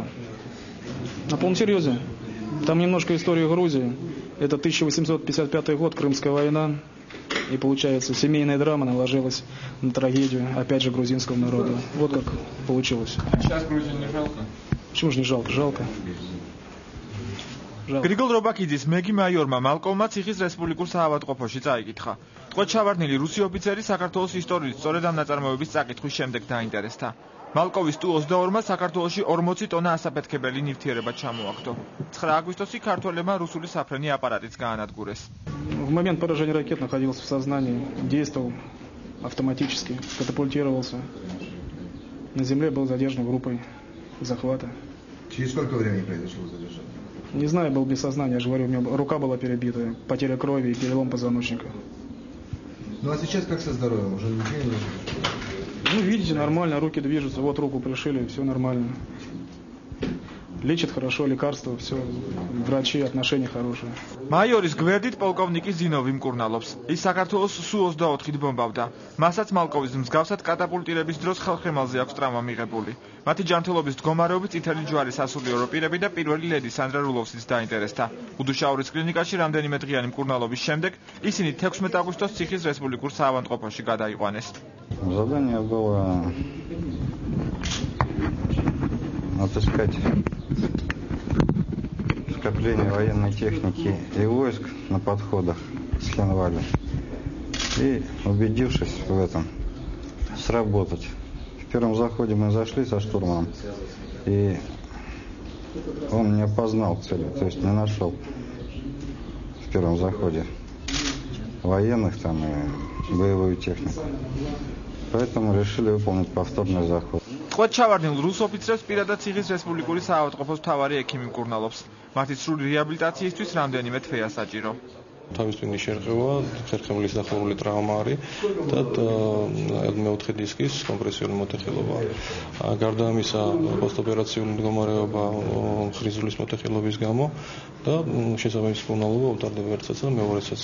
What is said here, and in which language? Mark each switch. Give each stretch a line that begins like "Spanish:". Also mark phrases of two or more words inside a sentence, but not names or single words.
Russian: На полном серьезе. Там немножко истории Грузии. Это 1855 год, Крымская война. И получается, семейная драма наложилась на трагедию, опять же, грузинского народа. Вот как получилось. Сейчас Грузию не жалко? Почему же не жалко? Жалко.
Georgian: გრიგოლ რობაქიძის მეგი მაიორმა მალკოვმა ციხის რესპუბლიკურ საავადმყოფოში წაიკითხა. ტყვედ ჩავარდნილი რუსი ოფიცერი საქართველოს ისტორიის სწორედ ამ ნაწარმოების წაკითხვის შემდეგ დაინტერესდა. მალკოვის Tu-22-მა საქართველოში 40 ტონა ასაფეთქებელი ნივთიერება ჩამოაგდო. 9 აგვისტოში ქართველებმა რუსული საფრენი აპარატიც გაანადგურეს.
Russian: В момент поражения ракет находился в сознании, действовал автоматически, катапультировался. На земле был задержан группой захвата. Через сколько времени произошло задержание? Не знаю, был без сознания, я же говорю, у меня рука была перебита, потеря крови и перелом позвоночника. Ну а сейчас как со здоровьем? Уже ничего не нужно? Ну, видите, нормально, руки движутся, вот руку пришили, все нормально. Лечат хорошо, лекарства, все, врачи, отношения хорошие.
Georgian: მაიორის გვერდით პოლკოვნიკი ზინოვი მკურნალობს. ის საქართველოს Su-24-ით ბომბავდა. მასაც მალკოვის მსგავსად კატაპულტირების დროს ხელხემალზე აქვს ტრავმა მიღებული. მათი ჯანმრთელობის მდგომარეობით წითელი ჯვარის სასულიერო პირები და პირველი ლედი სანდრა რულოვსიც დაინტერესდა. უდუშაურის კლინიკაში რამდენიმე დღიანი მკურნალობის შემდეგ ისინი 16 აგვისტოს ციხის რესპუბლიკურ საავადმყოფოში გადაიყვანეს.
Russian: Задание было отыскать скопление военной техники и войск на подходах с Хенвали. И, убедившись в этом, сработать. В первом заходе мы зашли со штурмом, и он не опознал цели, то есть не нашел в первом заходе военных там и боевую технику. Поэтому решили выполнить повторный заход.
Georgian: ტყვედ ჩავარდნილ რუს ოფიცრებს პირადად ციხის რესპუბლიკური საავადმყოფოს მთავარი ექიმი მკურნალობს. მათი სრული რეაბილიტაციისთვის რამდენიმე თვეა საჭირო. თავისუფლების შერყევა, ხერხემლის დახურული ტრავმა არის და მეოთხე დისკის კომპრესიული მოტეხილობა. გარდა ამისა, პოსტოპერაციული მდგომარეობა ხრიზულის მოტეხილობის გამო და შესაბამის მკურნალობა უტარდება ერთსაც და მეორესაც.